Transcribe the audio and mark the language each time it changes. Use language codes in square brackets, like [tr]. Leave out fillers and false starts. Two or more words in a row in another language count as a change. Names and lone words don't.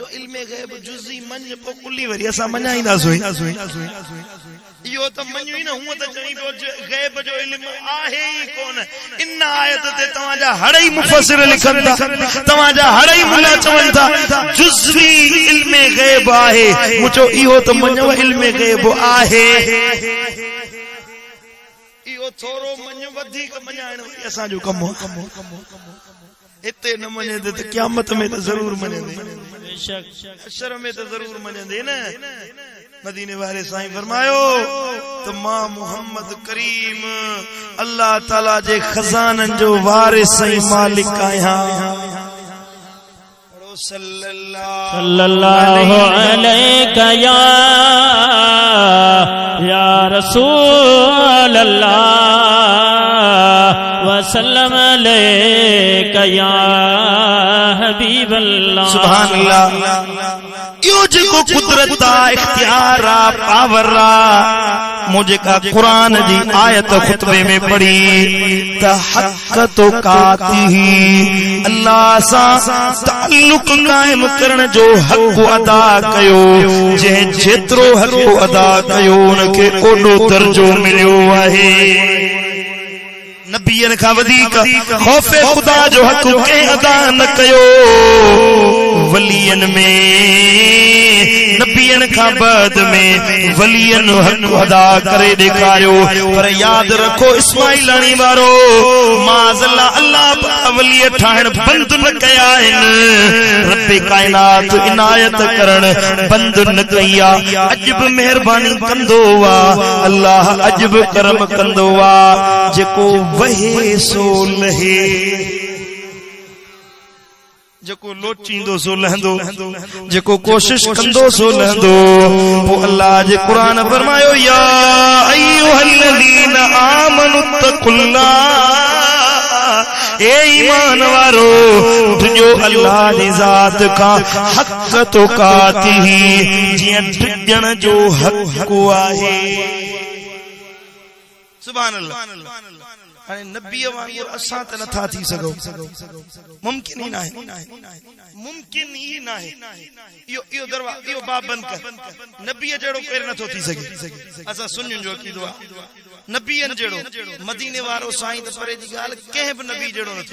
[sd] इल्म गैब जुज़ी मन पो कुली वरी असा मनाईंदा सोई यो त मन्यो ही न हुआ त चई पियो गैब जो इल्म आहे ही कोन इन आयत ते तवा जा हड़ई मुफस्सिर लिखन था तवा जा हड़ई मुल्ला चवन था जुज़वी इल्म गैब आहे मुझो इहो त मन्यो इल्म गैब आहे इहो थोरो मन्यो वधीक मनाइण असा जो कम इते न मने त क़यामत में त जरूर मने बेशक अशर में त जरूर मने न मदीने वाले साईं फरमायो तो मां मोहम्मद करीम अल्लाह ताला जे खजानन जो वारिस सही मालिक आया [ar] صلى الله عليه يا رسول الله وسلم عليك يا حبيب الله سبحان الله [sd] यो जेको कुदरत आ इख्तियार आ पावर आ मुझे का कुरान जी आयत खुतबे में पढ़ी त हक तो काती अल्लाह सा ताल्लुक कायम करण जो हक अदा कयो जे जेतिरो हक अदा कयो उनके ओडो दर्जो मिलियो आहे नबियन का वधीक खौफे खुदा जो हक के अदा न कयो वलियन में नबियन का बाद में वलियन हक अदा करे दिखायो पर याद रखो इस्माइलानी वारो माज़ल्ला अल्लाह वली ठाण बंद न कया इन रब कायनात इनायत करण बंद न कया अजब मेहरबानी कंदो वा अल्लाह अजब करम कंदो वा जेको वहे सो लहे जेको लोचींदो सो लहंदो जेको कोशिश कंदो सो लहंदो वो अल्लाह जे कुरान फरमायो [ar] يا أيها الذين آمنوا اتقوا الله [sd] ए ईमान वारो तुझो अल्लाह जी जात का हक तो काती जियां टिकण जो हक आहे [ar] سبحان الله [sd] हाणे नबी वांगुर असां त नथा थी सघो मुमकिन ही नाहे मुमकिन ही नाहे इहो दरवाज़ो इहो बाब बंद कर नबी जहिड़ो केर नथो थी सघे असां सुन्नियुनि जो अक़ीदो आहे नबीअनि जहिड़ो मदीने वारो साईं त परे जी ॻाल्हि कंहिं बि नबी जहिड़ो नथो